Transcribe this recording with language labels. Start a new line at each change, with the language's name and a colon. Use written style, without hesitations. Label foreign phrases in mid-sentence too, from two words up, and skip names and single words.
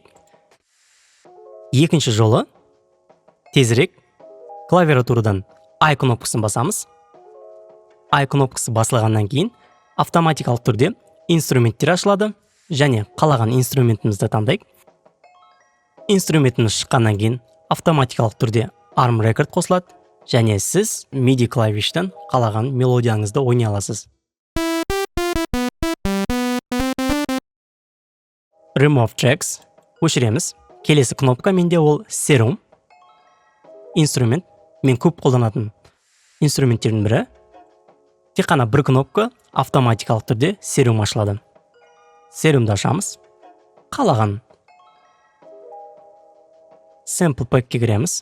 Kazakh: Екінші жолы, тезірек, клавиатурадан I кнопкасын басамыз. I кнопкасы басылғаннан кейін автоматикалық түрде инструменттер ашылады, және қалаған инструментімізді таңдайық. Инструментіміз шыққаннан кейін автоматикалық түрде
English: arm record
Kazakh: қосылады, және сіз MIDI клавиштан қалаған мелодияңызды ойнай аласыз.
English: Remove tracks өшіреміз.
Kazakh: Келесі кнопка менде ол Serum. Инструмент. Мен көп қолданатын инструменттердің бірі. Тек қана бір кнопка автоматикалық түрде Serum ашылады. Serumды ашамыз. Қалаған
English: Sample Pack'ке
Kazakh: кіреміз.